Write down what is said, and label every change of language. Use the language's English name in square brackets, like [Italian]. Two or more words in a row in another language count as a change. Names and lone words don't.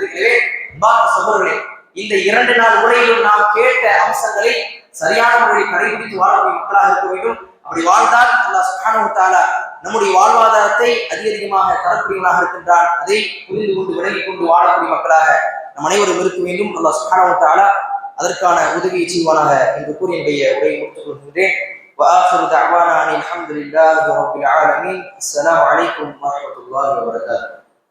[Tamil] எனவே சகோதரர்களே, இந்த 2 நாள் உரையிலும் நாம் கேட்ட அம்சங்களை சரியான முறையில் கடைபிடித்து வாழக்கூடிய மக்களாக இருக்க வேண்டும். அப்படி வாழ்ந்தால் [Arabic] الله سبحانه و تعالى [Tamil] நம்முடைய வாழ்வாதாரத்தை அதிகமாக தரக்கூடியவனாக இருக்கின்றான். அதை புரிந்து கொண்டு விலகிக் கொண்டு வாழக்கூடிய மக்களாக நம் அனைவரும் இருக்க வேண்டும். [Arabic] الله سبحانه و تعالى [Tamil] அதற்கான உதவியை செய்வானாக என்று கூறி என்னுடைய உரையை முடித்துக் கொள்கின்றேன். [Arabic] وآخر دعوانا أن الحمد لله رب العالمين. السلام عليكم ورحمة الله وبركاته.